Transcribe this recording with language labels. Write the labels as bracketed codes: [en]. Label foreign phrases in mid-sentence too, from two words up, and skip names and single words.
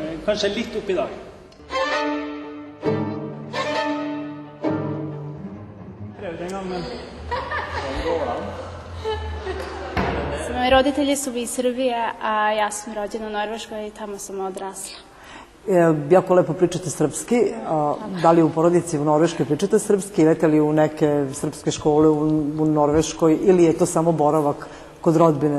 [no] Kanskje litt opp i dag. Prøv det en gang, men den går an. [sr] Moji roditelji su iz Srbije, a ja sam rođena u Norveškoj i tamo sam odrasla. Jako lepo pričate srpski. Da li u porodici u Norveškoj pričate srpski? Idete li u neke srpske škole u Norveškoj ili je to samo boravak kod rodbine?